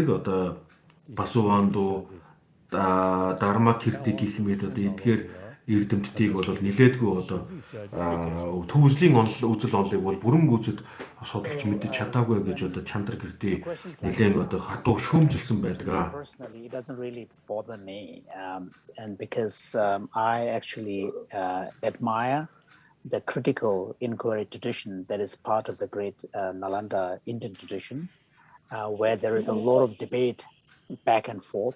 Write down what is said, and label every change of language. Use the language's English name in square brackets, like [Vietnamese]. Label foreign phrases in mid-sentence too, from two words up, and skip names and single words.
[Mongolian] Одоо Басуванду, Дарма Кирти гэх мэт одоо эдгээр эрдэмтдийг бол нэлээдгүй одоо төвөзлийн үзэл онолыг бол бүрэн гүйцэд судалж мэдэж чадаагүй гэж одоо Чандра Кирти нэлээд одоо хатуу шүүмжилсэн байдаг. [English] Personally, it doesn't really bother me, and because I actually admire the critical inquiry tradition that is part of the great Nalanda Indian tradition, where there is a lot of debate back and forth.